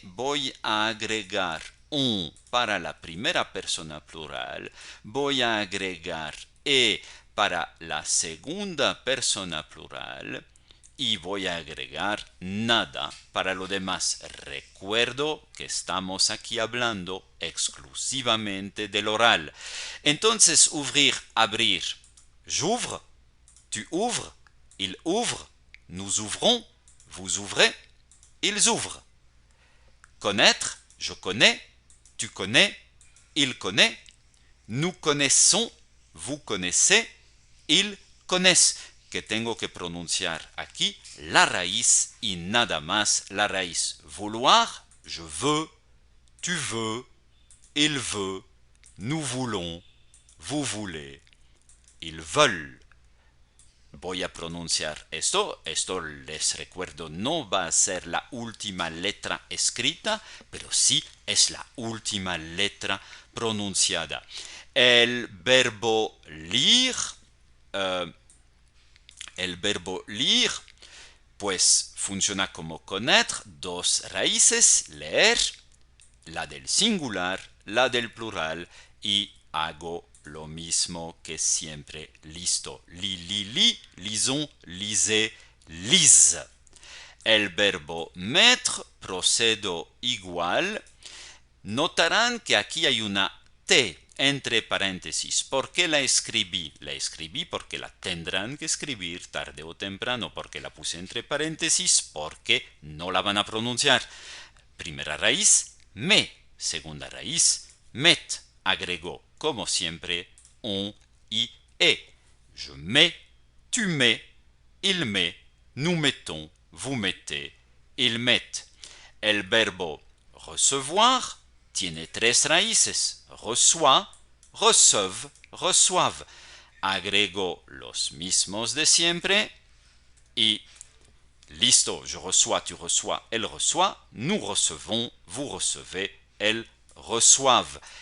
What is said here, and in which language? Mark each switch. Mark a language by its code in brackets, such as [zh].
[es] Voy a agregar un para la primera persona plural, voy a agregar e para la segunda persona plural, y voy a agregar nada para lo demás. Recuerdo que estamos aquí hablando exclusivamente del oral. Entonces, ouvrir, abrir. [fr] J'ouvre, tu ouvres, il ouvre, nous ouvrons, vous ouvrez, ils ouvrent. Connaître, je connais, tu connais, il connaît, nous connaissons, vous connaissez, ils connaissent. [es] Que tengo que pronunciar aquí la raíz y nada más la raíz. [fr] Vouloir, je veux, tu veux, il veut, nous voulons, vous voulez, ils veulent. [es] Voy a pronunciar esto les recuerdo, no va a ser la última letra escrita, pero sí es la última letra pronunciada. El verbo lire, eh, el verbo lire, pues funciona como connaître, dos raíces, leer, la del singular, la del plural, y hago lo mismo que siempre. Listo. [fr] Li, lisons, lisez, lise. [es] El verbo mettre procedo igual. Notarán que aquí hay una T entre paréntesis. ¿Por qué la escribí? La escribí porque la tendrán que escribir tarde o temprano. Porque la puse entre paréntesis, porque no la van a pronunciar. Primera raíz, me. Segunda raíz, met. Agregó, como siempre, on y e. [fr] Je mets, tu mets, il met, nous mettons, vous mettez, ils mettent. [es] El verbo recevoir tiene tres raíces. [fr] Reçoit, receuve, reçoivent. [es] Agrego los mismos de siempre y listo. [fr] Je reçois, tu reçois, elle reçoit. Nous recevons, vous recevez, elles reçoivent.